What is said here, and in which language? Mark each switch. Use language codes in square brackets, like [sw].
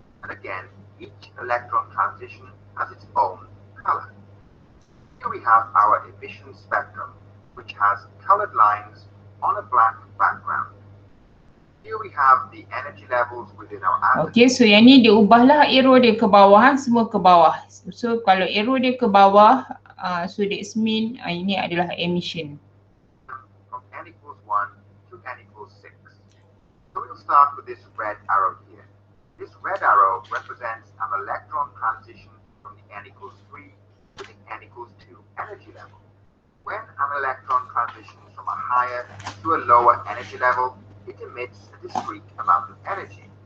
[en] And again, each electron transition has its own color. Here we have our emission spectrum, which has colored lines on a black background. Here we have the energy levels within our atom. [ms] Okay, so yang ni dia ubahlah arrow dia ke bawah, semua ke bawah. So kalau arrow dia ke bawah, [en] so that means [ms] ini adalah emission. [en] From n equals 1 to n equals 6. So we'll start with this red arrow here. This red arrow represents an electron transition from the n equals 3 to the n equals 2 energy level. When an electron transitions from a higher to a lower energy level, it emits a discrete amount of energy.